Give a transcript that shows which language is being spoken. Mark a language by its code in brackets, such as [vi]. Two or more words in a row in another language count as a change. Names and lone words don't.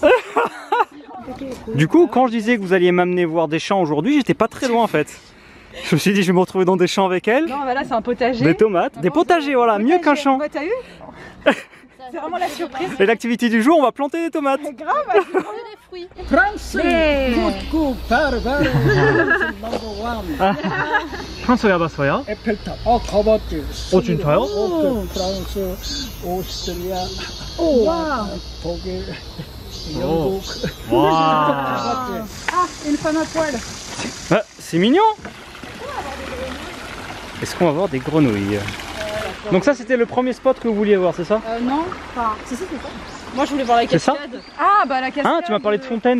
[fr] Du coup, quand je disais que vous alliez m'amener voir des champs aujourd'hui, j'étais pas très loin en fait. Je me suis dit je vais me retrouver dans des champs avec elle. Non, bah là c'est un potager. Des tomates, des potagers, voilà, mieux qu'un champ. Bah, t'as eu? C'est vraiment la surprise. Et l'activité du jour, on va planter des tomates. C'est grave, on va des fruits. français, [en] good cook, very number one. [ko] 프랑스 가봤어요? 에펠탑. 가봤지. 진짜요? 프랑스, 오스트리아, 독일, 영국. Wow. [fr] Ah, une femme à poil. Ah, c'est mignon. Est-ce qu'on va voir des grenouilles? Donc ça c'était le premier spot que vous vouliez voir, c'est ça? Non, enfin, c'est ça. Moi je voulais voir la cascade. Ah bah la cascade. Hein, tu m'as parlé de fontaine?